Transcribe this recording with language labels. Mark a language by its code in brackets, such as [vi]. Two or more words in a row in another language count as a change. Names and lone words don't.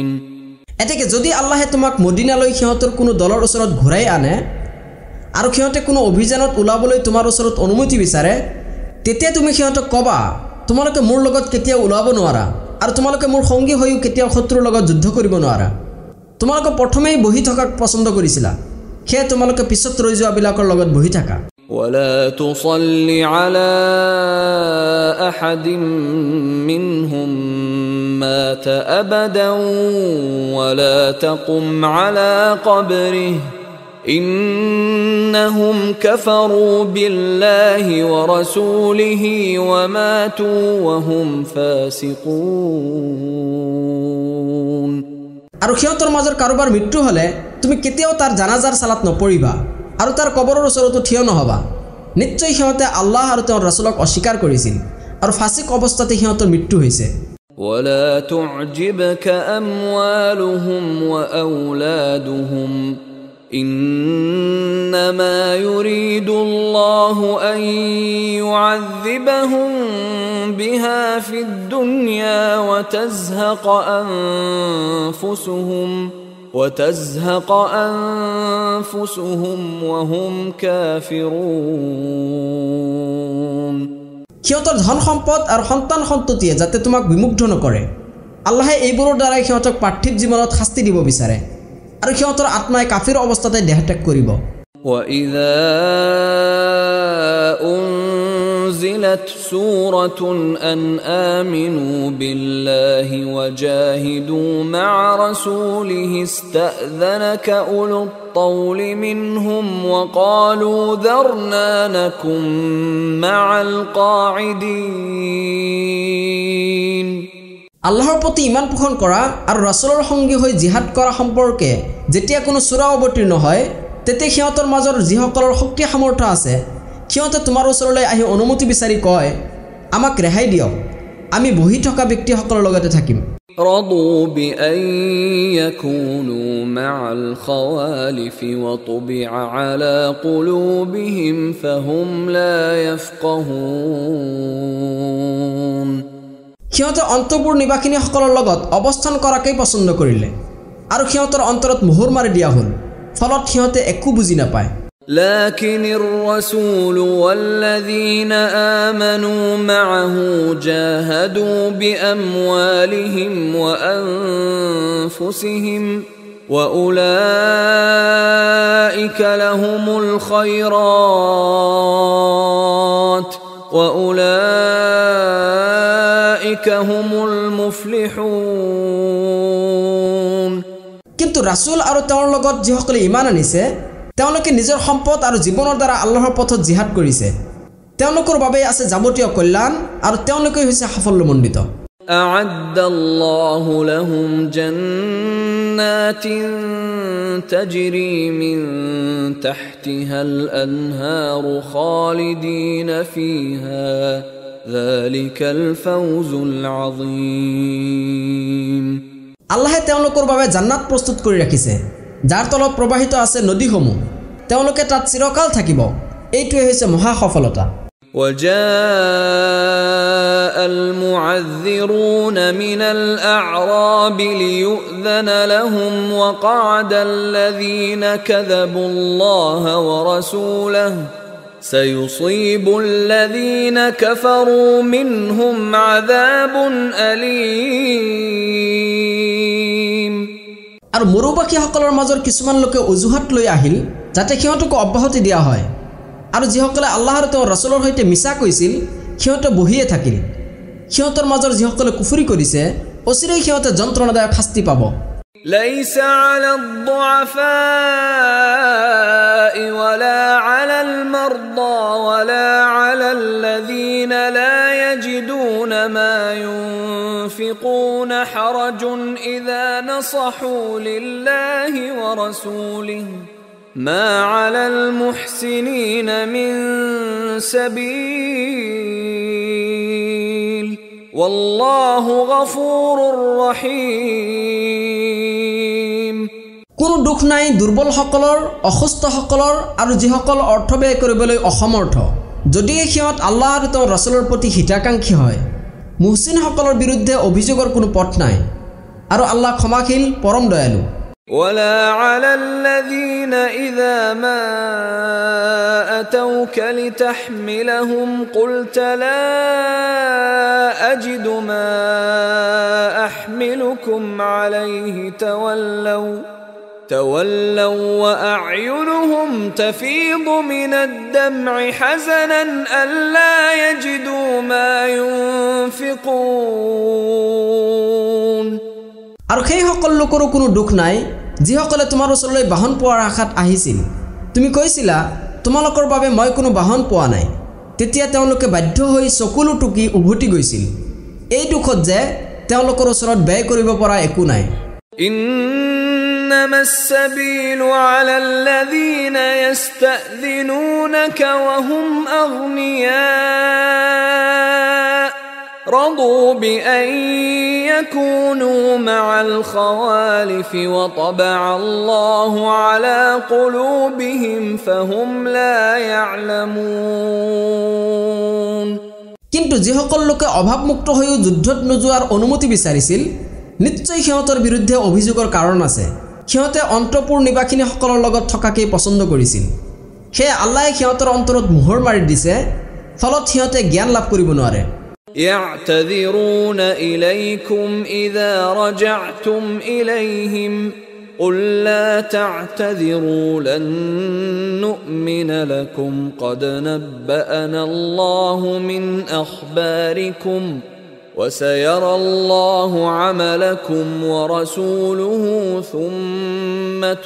[as] এতেকে যদি আল্লাহে তোমাক মদিনালৈ সিহঁতৰ কোনো দলৰ ওচৰত ঘূৰাই আনে আৰু সিহঁতে কোনো অভিযানত ওলাবলৈ তোমাৰ ওচৰত অনুমতি বিচাৰে, তেতিয়া তুমি সিহঁতক ক'বা, তোমালোকে মোৰ লগত কেতিয়াও ওলাব নোৱাৰা আৰু তোমালোকে মোৰ সংগী হৈও কেতিয়াও শত্ৰুৰ লগত যুদ্ধ কৰিব নোৱাৰা। তোমালোকে প্ৰথমেই বহি থকাক পছন্দ কৰিছিলা, সেয়ে তোমালোকে পিছত ৰৈ যোৱাবিলাকৰ লগত বহি থাকা। [ar] ولا تصل على أحد منهم مات أبدا ولا تقم على قبره إنهم كفروا بالله ورسوله وماتوا وهم فاسقون। [as] আৰু সিহঁতৰ মাজৰ কাৰোবাৰ মৃত্যু হ'লে তুমি কেতিয়াও তাৰ জানাজাৰ সালাত নপঢ়িবা আৰু তাৰ কবৰৰ ওচৰতো থিয় নহবা। নিশ্চয় সিহঁতে আল্লাহ আৰু তেওঁৰ ৰাসূলক অস্বীকাৰ কৰিছিল আৰু ফাসিক অৱস্থাতে সিহঁতৰ মৃত্যু হৈছে। [ar] ولا تعجبك أموالهم وأولادهم إنما يريد الله أن يعذبهم بها في الدنيا وتزهق أنفسهم وهم كافرون। [as] সিহঁতৰ ধন সম্পদ আৰু সন্তান সন্ততিয়ে যাতে তোমাক বিমুগ্ধ নকৰে, আল্লাহে এইবোৰৰ দ্বাৰাই সিহঁতক পাৰ্থিৱ জীৱনত শাস্তি দিব বিচাৰে আৰু সিহঁতৰ আত্মাই কাফিৰ অৱস্থাতে দেহত্যাগ কৰিব। [ar] وإذا أنزلت سورة أن آمنوا بالله وجاهدوا مع رسوله استأذنك أولو الطول منهم وقالوا ذرنا نكن مع القاعدين। [as] আল্লাহৰ প্ৰতি ইমান পোষণ কৰা আৰু ৰাসূলৰ সংগী হৈ জিহাদ কৰা সম্পৰ্কে যেতিয়া কোনো সূৰা অৱতীৰ্ণ হয়, তেতিয়া সিহঁতৰ মাজৰ যিসকলৰ শক্তি সামৰ্থ্য আছে সিহঁতে তোমাৰ ওচৰলৈ আহি অনুমতি বিচাৰি কয়, আমাক ৰেহাই দিয়ক, আমি বহি থকা ব্যক্তিসকলৰ লগতে থাকিম। [ar] رضوا بأن يكونوا مع الخوالف وطبع على قلوبهم فهم لا يفقهون। [as] সিহঁতে অন্তপুৰ নিবাসিনীসকলৰ লগত অৱস্থান কৰাকেই পছন্দ কৰিলে আৰু সিহঁতৰ অন্তৰত মোহৰ মাৰি দিয়া হ'ল, ফলত সিহঁতে একো বুজি নাপায়। [ar] لكن الرسول والذين آمنوا معه جاهدوا بأموالهم وأنفسهم وأولئك لهم الخيرات وأولئك هم المفلحون। [as] কিন্তু রাসূল আৰু তেওঁৰ লগত যিসকলে ঈমান আনিছে তেওঁলোকে নিজৰ সম্পদ আৰু জীৱনৰ দ্বাৰা আল্লাহৰ পথত জিহাদ কৰিছে, তেওঁলোকৰ বাবে আছে যাৱতীয় কল্যাণ আৰু তেওঁলোকে হৈছে সাফল্যমণ্ডিত। [ar] أعد الله لهم جنات تجري من تحتها الأنهار خالدين فيها ذلك الفوز العظيم। [as] আল্লাহে তেওঁলোকৰ বাবে জান্নাত প্ৰস্তুত কৰি ৰাখিছে যাৰ তলত প্ৰবাহিত আছে নদীসমূহ, তেওঁলোকে তাত চিৰকাল থাকিব, এইটোৱে হৈছে মহা সফলতা। [ar] وجاء المعذرون من الأعراب ليؤذن لهم وقعد الذين كذبوا الله ورسوله سيصيب الذين كفروا منهم عذاب أليم [as] আর মুৰুবাকীসকলৰ মাজৰ কিছুমান লোকে অজুহাত লৈ আহিল যাতে সিহঁতক অব্যাহতি দিয়া হয় আৰু যিসকলে আল্লাহ আৰু তেওঁৰ ৰাসূলৰ সৈতে মিছা কৈছিল সিহঁতে বহিয়ে থাকিল সিহঁতৰ মাজৰ যিসকলে কুফৰি কৰিছে অচিৰেই সিহঁতে যন্ত্ৰণাদায়ক শাস্তি পাব [ar] ليس على الضعفاء ولا على المرضى ولا على الذين لا يجدون ما ينفقون حرج إذا نصحوا لله ورسوله ما على المحسنين من سبيل والله غفور رحيم [as] কোনো দুখ নাই দুৰ্বলসকলৰ অসুস্থসকলৰ আৰু যিসকল অৰ্থ ব্যয় কৰিবলৈ অসমৰ্থ যদি সিহঁত আল্লাহ আৰু তেওঁৰ ৰাসূলৰ প্ৰতি হিতাকাংক্ষী হয় মুহচিনসকলৰ বিৰুদ্ধে অভিযোগৰ কোনো পথ নাই আৰু আল্লাহ ক্ষমাশীল পৰম দয়ালু [ar] ولا على الذين إذا ما أتوك لتحملهم قلت لا أجد ما أحملكم عليه تولوا وأعينهم تفيض من الدمع حزنا ألا يجدوا ما ينفقون [as] আৰু সেই সকল লোকৰো কোনো দুখ নাই যিসকলে তোমাৰ ওচৰলৈ বাহন পোৱাৰ আশাত আহিছিল তুমি কৈছিলা তোমালোকৰ বাবে মই কোনো বাহন পোৱা নাই তেতিয়া তেওঁলোকে বাধ্য হৈ চকুলো টুকি উভতি গৈছিল এই দুখত যে তেওঁলোকৰ ওচৰত ব্যয় কৰিব পৰা একো নাই [ar] إنما السبيل على الذين يستأذنونك وهم أغنياء رضوا بأن يكونوا مع الخوالف وطبع الله على قلوبهم فهم لا يعلمون [as] কিন্তু যিসকল লোকে অভাৱমুক্ত হৈও যুদ্ধত নোযোৱাৰ অনুমতি বিচাৰিছিল নিশ্চয় সিহঁতৰ বিৰুদ্ধে অভিযোগৰ কাৰণ আছে সিহঁতে অন্তপুৰ নিবাসিনীসকলৰ লগত থকাকেই পছন্দ কৰিছিল সেয়ে আল্লাহে সিহঁতৰ অন্তৰত মোহৰ মাৰি দিছে ফলত সিহঁতে জ্ঞান লাভ কৰিব নোৱাৰে [ar] يعتذرون إليكم إذا رجعتم إليهم قل لا تعتذروا لن نؤمن لكم قد نبأنا الله من أخباركم وسيرى الله عملكم ورسوله ثم